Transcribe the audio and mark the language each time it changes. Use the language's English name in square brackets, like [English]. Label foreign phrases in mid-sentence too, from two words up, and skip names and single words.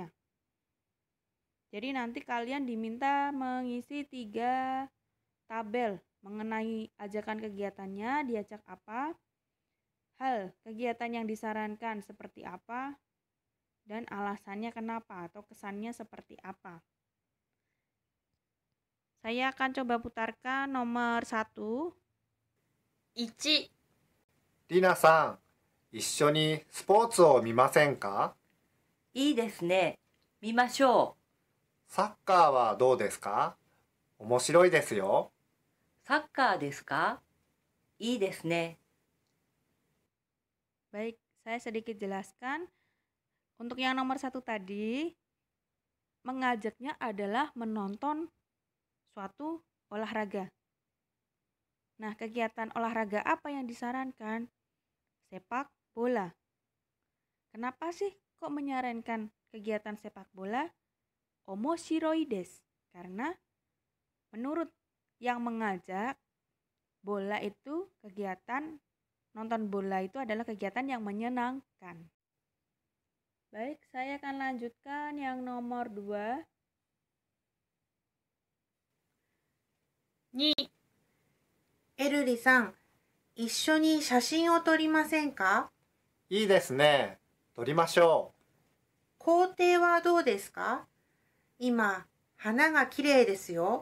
[Indonesian] Jadi nanti kalian diminta mengisi 3 tabel mengenai ajakan kegiatannya, diajak apa, hal kegiatan yang disarankan seperti apa, dan alasannya kenapa atau kesannya seperti apa. Saya akan coba putarkan nomor 1. [Japanese] 1、りなさん、一緒にスポーツを見ませんか？いいですね。見ましょサッカーはどうですか？面白いですよ。う。サッカーですか？いいですね。 [Indonesian] Baik, saya sedikit jelaskan. Untuk yang nomor 1 tadi, mengajaknya adalah menonton suatu olahraga. Nah, kegiatan olahraga apa yang disarankan? sepak bola. Kenapa sih kok menyarankan kegiatan sepak bola? [Japanese] 面白いです. [Indonesian] Karena menurut yang mengajak, bola itu kegiatan, nonton bola itu adalah kegiatan yang menyenangkan. Baik, saya akan lanjutkan yang nomor 2. [Japanese] 2、エルリさん、一緒に写真を撮りませんか？いいですね。撮りましょ校庭はどうですか？今、花がきれいですよ。